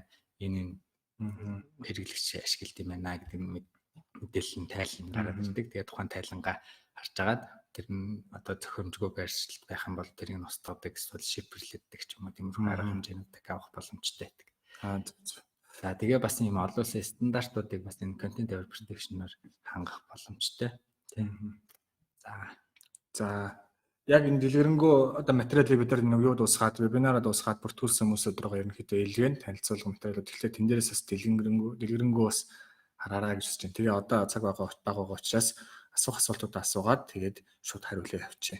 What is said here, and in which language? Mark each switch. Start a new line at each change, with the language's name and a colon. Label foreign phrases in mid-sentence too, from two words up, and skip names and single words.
Mongolian: Энэ хэрэглэгч ашиглалт юм байна гэдэг мэдээлэл нь тайлан гараад ирдэг. Тэгээд тухайн тайлангаа харж агаад тэр нь одоо зохиомжгүй байршилт байх юм бол тэрийг устгадаг эсвэл шифрлэгддэг ч юм уу тиймэрхүү арга хэмжээнүүдийг авах боломжтой байдаг. За тэгээ бас ийм олон улсын стандартуудыг бас энэ
English: content aware protection-
Mongolian: оор хангах боломжтой. Тийм. За яг энэ дэлгэрэнгүй одоо материалыг бид нар юу дуусгаад вебинараа дуусгаад бүртгүүлсэн хүмүүсүүд рүү ерөнхийдөө илгээн танилцуулга материалууд тэгэхээр тэн дээрээс бас дэлгэрэнгүй бас хараарай гэж хэлж байна. Тэгээ одоо цаг байгаа учраас асуух асуултуудаа асуугаад тэгээд шууд хариулъя явчих.